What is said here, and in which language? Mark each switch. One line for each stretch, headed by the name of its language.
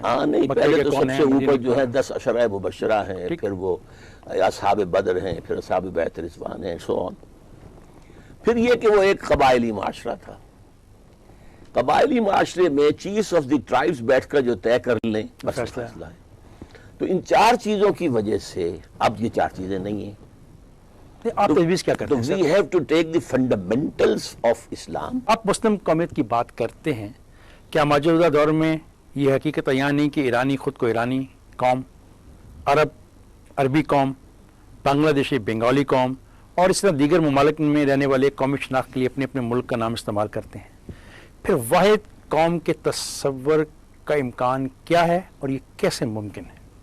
Urdu: نہیں, پہلے تو سب سے اوپر جو ہے 10 عشرہ مبشرہ ہیں, پھر وہ اصحاب بدر ہیں, پھر اصحاب بیعت رضوان ہیں, سو آن. پھر یہ کہ وہ ایک قبائلی معاشرہ تھا. قبائلی معاشرے میں چیفز آف دی ٹرائبز بیٹھ کر جو طے کر لیں بس فیصلہ ہے. تو ان 4 چیزوں کی وجہ سے اب یہ 4 چیزیں نہیں ہیں. آپ تجویز کیا کرتے ہیں؟
English: we have to take the fundamentals of Islam.
Urdu: آپ مسلم قومیت کی بات کرتے ہیں, کیا موجودہ دور میں یہ حقیقت عیاں نہیں کہ ایرانی خود کو ایرانی قوم، عرب عربی قوم، بنگلہ دیشی بنگالی قوم اور اس طرح دیگر ممالک میں رہنے والے قومی شناخت کے لیے اپنے اپنے ملک کا نام استعمال کرتے ہیں؟ پھر واحد قوم کے تصور کا امکان کیا ہے اور یہ کیسے ممکن ہے؟